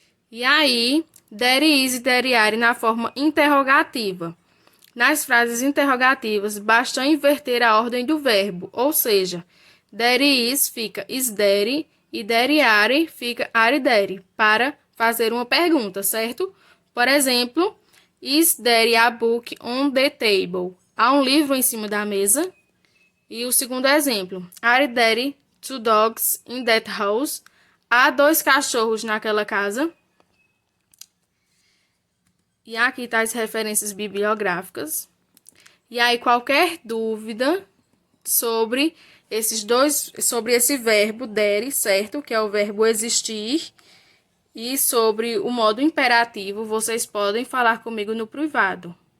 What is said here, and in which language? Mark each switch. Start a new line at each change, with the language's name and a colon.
Portuguese: E aí, there is e there are na forma interrogativa. Nas frases interrogativas, basta inverter a ordem do verbo, ou seja, There is fica is there e there are fica are there para fazer uma pergunta, certo? Por exemplo,
English: is there a book on the table?
Portuguese: Há um livro em cima da mesa? E o segundo exemplo,
English: are there two dogs in that house?
Portuguese: Há 2 cachorros naquela casa? E aqui tá as referências bibliográficas. E aí, qualquer dúvida sobre sobre esse verbo there, certo? Que é o verbo existir. E sobre o modo imperativo, vocês podem falar comigo no privado.